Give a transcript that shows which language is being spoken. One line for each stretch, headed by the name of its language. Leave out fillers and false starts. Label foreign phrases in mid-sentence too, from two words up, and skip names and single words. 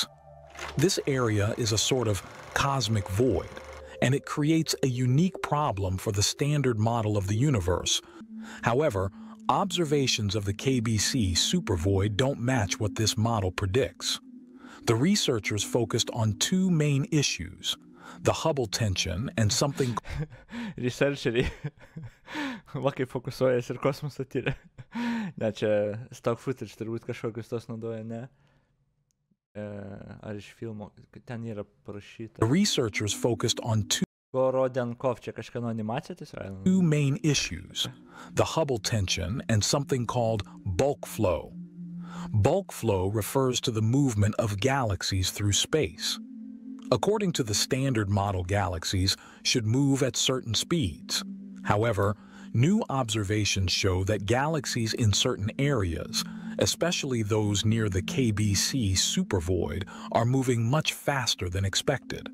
English: This area is a sort of cosmic void, and it creates a unique problem for the standard model of the universe. However, observations of the KBC supervoid don't match what this model predicts. The researchers focused on two main issues, the Hubble tension and something...
Lithuanian: Researcheriai. Va kaip fokusuojas ir kosmosą tyria. Ne, čia
English: stock footage
Lithuanian: turbūt kažkokius tos naudoja, ne? Ar iš filmo, ten yra parašyta.
English: The researchers focused on
Lithuanian: Gorodenkov, čia kažkieno animacija tiesiog.
English: Two main issues, the Hubble tension and something called bulk flow. Bulk flow refers to the movement of galaxies through space. According to the standard model, galaxies should move at certain speeds. However, new observations show that galaxies in certain areas, especially those near the KBC supervoid, are moving much faster than expected.